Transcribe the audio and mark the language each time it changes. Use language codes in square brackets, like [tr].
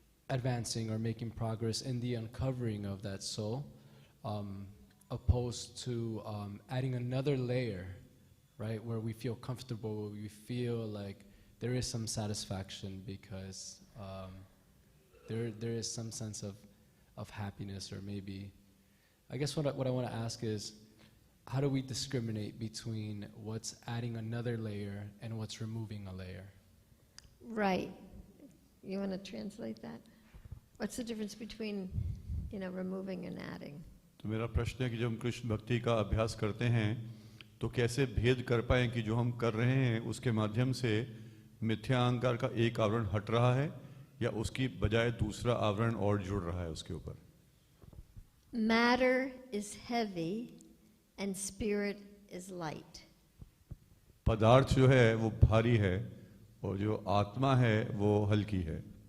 [en] advancing or making progress in the uncovering of that soul, opposed to adding another layer, right, where we feel comfortable, we feel like there is some satisfaction because there is some sense of happiness, or maybe, I guess what I want to ask is, how do we discriminate between what's adding another layer and what's removing a layer? Right. You want to translate that? What's the difference between, removing and adding? [hi] तो मेरा प्रश्न है कि जब हम कृष्ण भक्ति का अभ्यास करते हैं तो कैसे भेद कर पाएं कि जो हम कर रहे हैं उसके माध्यम से मिथ्या अहंकार का एक आवरण हट रहा है या उसकी बजाय दूसरा आवरण और जुड़ रहा है उसके ऊपर। [en] Matter is heavy and spirit is light. [hi] पदार्थ जो है वो भारी है और जो आत्मा है वो हल्की है।